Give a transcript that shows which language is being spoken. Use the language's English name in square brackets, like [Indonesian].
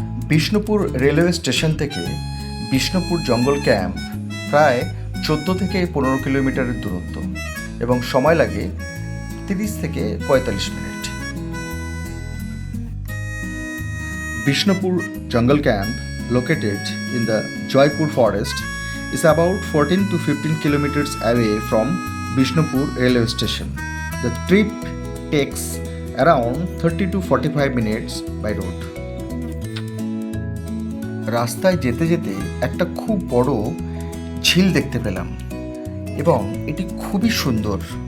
[Bangla] Bishnupur railway station থেকে বিষ্ণুপুর জঙ্গল camp প্রায় 14 থেকে 15 কিলোমিটারের দূরত্ব এবং সময় লাগে 30 থেকে 45 minute. [English] Bishnupur Jungle Camp, located in the Jaipur forest, is about 14 to 15 kilometers away from Bishnupur railway station. The trip takes around 30 to 45 minutes by road. [Bangla] রাস্তায় যেতে যেতে একটা খুব বড় ঝিল দেখতে পেলাম এবং এটি খুবই সুন্দর।